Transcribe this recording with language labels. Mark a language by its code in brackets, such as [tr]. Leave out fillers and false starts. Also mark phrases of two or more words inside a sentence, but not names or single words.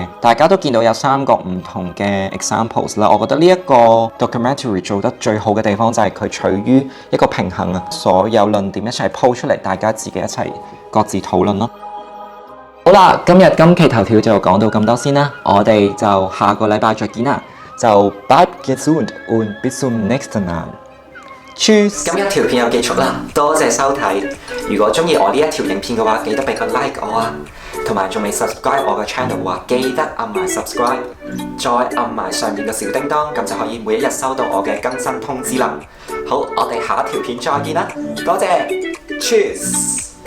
[yue] 大家都見到有3個唔同嘅 examples 啦。我覺得呢一個 documentary 做得最好嘅地方就係佢取於一個平衡啊，所有論點一齊鋪出嚟，大家自己一齊各自討論咯。好啦，今期頭條就講到咁多先啦，我哋就下個禮拜再見啦，就 bye [de] gesund und bis zum nächsten Mal。 [yue] Tschüss。今日條片有結束啦，多謝收睇。如果中意我呢一條影片嘅話，記得俾個 like 我啊，同埋仲未 subscribe 我嘅 channel 嘅話，記得按埋 subscribe， 再按埋上面嘅小叮當，咁就可以每一日收到我嘅更新通知啦。好，我哋下一條片再見啦，多謝 Cheers。